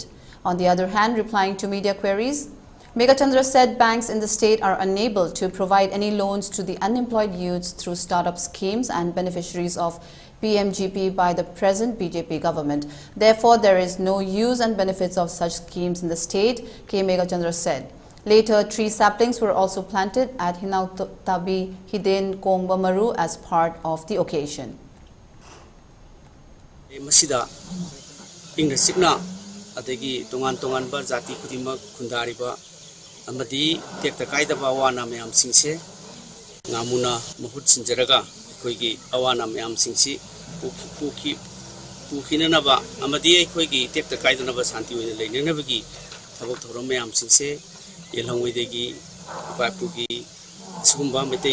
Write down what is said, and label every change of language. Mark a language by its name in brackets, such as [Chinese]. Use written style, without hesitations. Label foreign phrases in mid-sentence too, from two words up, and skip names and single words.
[English] On the other hand, replying to media queries, Meghachandra said banks in the state are unable to provide any loans to the unemployed youths through startup schemes and beneficiaries of PMGP by the present BJP government. Therefore, there is no use and benefits of such schemes in the state, K. Meghachandra said. Later, tree saplings were also planted at Hinautabi Hiden Kongba Maru as part of the occasion. [Manipuri] Amadi tekta kaida bawana mayam singse ngamuna mahut sinjaraga koigi awana mayam singsi pukhina naba amadi koigi tekta kaida naba santi oina leina bagi thabok thorom mayam singse yelhongwei degi bapugi sumba metei